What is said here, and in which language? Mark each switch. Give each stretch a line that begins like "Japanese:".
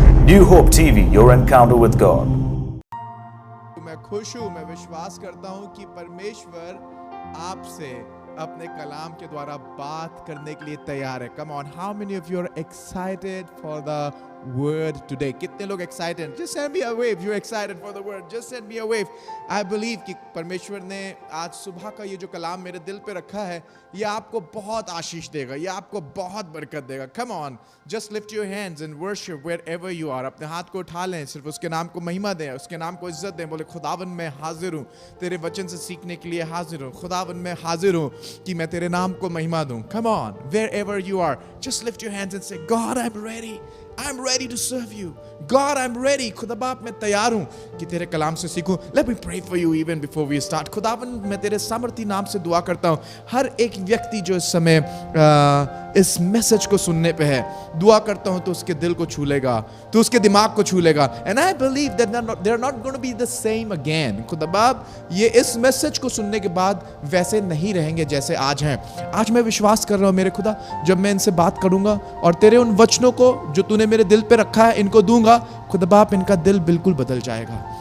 English: New Hope TV, your encounter with God.
Hindi: मैं खुश हूँ, मैं विश्वास करता हूँ कि परमेश्वर आपसे अपने कलाम के द्वारा बात करने के लिए तैयार है.
English: Come on, how many of you are excited for the word today?
Hindi: कितने लोग excited?
English: Just send me a wave. You're excited for the word. Just send me a wave. I believe
Hindi: कि परमेश्वर ने आज सुबह का ये जो कलाम मेरे दिल पे रखा है, ये आपको बहुत आशीष देगा, ये आपको बहुत बरकत देगा.
English: Come on, just lift your hands and worship wherever you are.
Hindi: अपने हाथ को उठा लें, सिर्फ उसके नाम को महिमा दें, उसके नाम को इज्जत दें. बोले खुदावन मैं हाजिर हूँ, तेरे वचन से सीखने के लिए हाजिर हूँ. खुदावन मैं हाजिर हूँ कि मैं तेरे नाम को महिमा दूँ.
English: Come on, wherever you are, just lift your hands and say, God, I'm ready. I'm ready to serve you. God, I'm ready.
Hindi: खुदा बाप मैं तैयार हूँ कि तेरे कलाम से सीखूं.
English: Let me pray for you even before we start.
Hindi: खुदावन मैं तेरे सामर्थी नाम से दुआ करता हूँ. हर एक व्यक्ति जो इस समय इस मैसेज को सुनने पे है, दुआ करता हूँ तो उसके दिल को छू लेगा, तो उसके दिमाग को छू लेगा.
English: And I believe that they're not going to be the same again.
Hindi: खुदा बाप ये इस मैसेज को सुनने के बाद वैसे नहीं रहेंगे जैसे आज हैं. आज मैं विश्वास कर रहा हूँ मेरे खुदा, जब मैं इनसे बात करूंगा और तेरे उन वचनों को जो तूने मेरे दिल पे रखा है इनको दूंगा, खुदा बाप इनका दिल बिल्कुल बदल जाएगा.